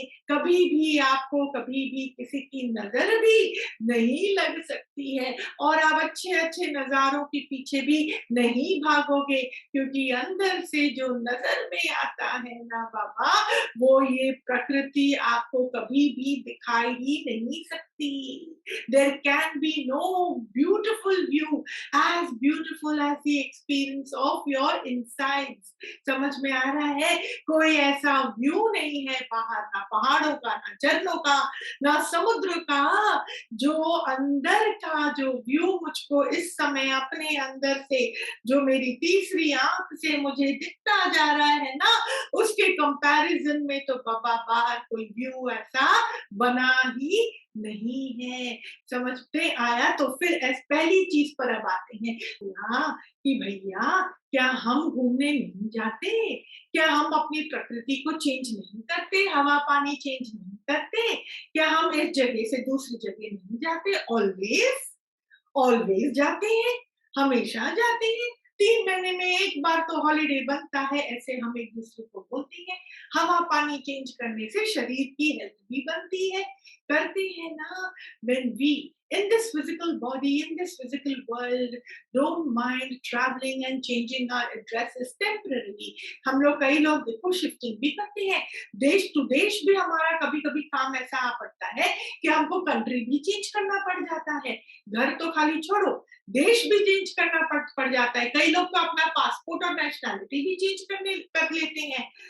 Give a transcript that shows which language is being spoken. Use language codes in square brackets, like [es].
[hi] कभी भी आपको कभी भी किसी की नजर भी नहीं लग सकती है और आप अच्छे-अच्छे नज़ारों के पीछे भी नहीं भागोगे, क्योंकि अंदर से जो नज़र में आता है ना बाबा, वो ये प्रकृति आपको कभी भी दिखाई ही नहीं सकती। [en] There can be no beautiful view as beautiful as the experience of your insides. [hi] समझ में आ रहा है? कोई ऐसा व्यू नहीं है बाहर, ना पहाड़ों का, ना झरनों का, ना समुद्र का, जो अंदर का जो व्यू मुझको इस समय अपने अंदर से, जो मेरी तीसरी आंख से मुझे दिखता जा रहा है ना, उसके कंपैरिजन में तो बाबा बाहर कोई व्यू ऐसा बना ही नहीं है। समझते आया? तो फिर पहली चीज पर अब आते हैं यहाँ कि भैया क्या हम घूमने नहीं जाते? क्या हम अपनी प्रकृति को चेंज नहीं करते? हवा पानी चेंज नहीं करते? क्या हम इस जगह से दूसरी जगह नहीं जाते? ऑलवेज ऑलवेज जाते हैं, हमेशा जाते हैं। 3 महीने में 1 बार तो हॉलिडे बनता है, ऐसे हम एक-दूसरे को बोलते हैं। हवा-पानी चेंज करने से शरीर की हेल्थ भी बनती है, करते हैं ना। [en] When we in this physical body, in this physical world, don't mind traveling and changing our addresses temporarily. [hi] हम लोग कई लोग देखो शिफ्टिंग भी करते हैं। देश टू देश भी हमारा कभी-कभी काम ऐसा आ पड़ता है कि हमको कंट्री भी चेंज करना पड़ जाता है। घर तो खाली छोड़ो, देश भी चेंज करना पड़ जाता है। कई लोग तो अपना पासपोर्ट और नेशनैलिटी भी चेंज कर लेते हैं।